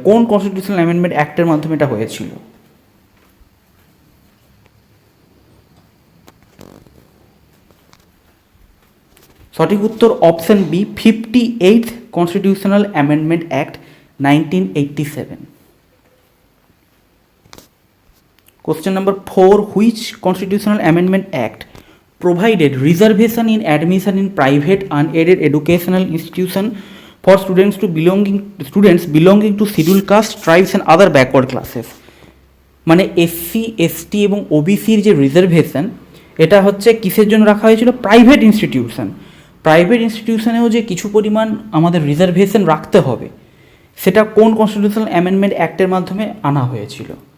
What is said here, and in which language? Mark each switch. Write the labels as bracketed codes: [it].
[bn] কোন constitutional amendment অ্যাক্টের মাধ্যমে এটা হয়েছিল? সঠিক উত্তর option B, 58th constitutional amendment act 1987। [en] Question number 4, which constitutional amendment act provided reservation in admission in private unaided educational institution for students belonging to scheduled caste, tribes and other backward classes। [bn] মানে SC, ST এবং OBCর যে reservation, এটা হচ্ছে কিসের জন্য রাখা হয়েছিল? Private institution. Private ইনস্টিটিউশনেও যে কিছু পরিমাণ আমাদের রিজার্ভেশন রাখতে হবে, সেটা কোন কনস্টিটিউশনাল অ্যামেন্ডমেন্ট অ্যাক্টের মাধ্যমে আনা হয়েছিল?